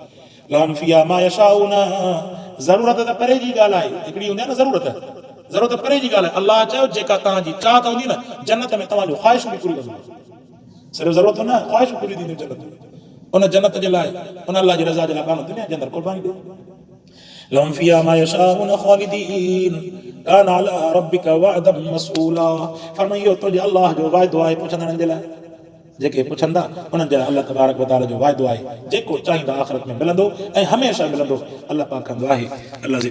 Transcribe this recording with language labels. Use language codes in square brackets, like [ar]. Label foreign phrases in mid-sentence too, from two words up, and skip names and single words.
[ar] لهم فيها ما يشاءون, [sd] ज़रूरत त परे जी ॻाल्हि आहे, हिकिड़ी हूंदी आहे न ज़रूरत, ज़रूरत परे जी ॻाल्हि आहे। अलाह चयो जेका तव्हांजी चाहत हूंदी न, जन्नत में तव्हांजो ख़्वाहिशूं बि पूरी कंदो, सिर्फ़ु ज़रूरत न, ख़्वाहिशूं पूरी थींदियूं जन्नत में। उन जन्नत जे लाइ, उन अलाह जी रज़ा जे लाइ माण्हू दुनिया जे अंदरि क़ुर्बानी ॾे। [ar] لهم فيها ما يشاءون خالدين كان على ربك وعدا مسئولا, [sd] फरमाई इहो तुंहिंजे अलाह जो वाइदो आहे पुछंदड़नि जे लाइ, जेके पुछंदा उन्हनि जे लाइ अलाह [ar] تبارك وتعالى [sd] जो वाइदो आहे, जेको चाहींदा आख़िरत में मिलंदो ऐं हमेशह मिलंदो। अलाह पाक कंदो आहे। अलाह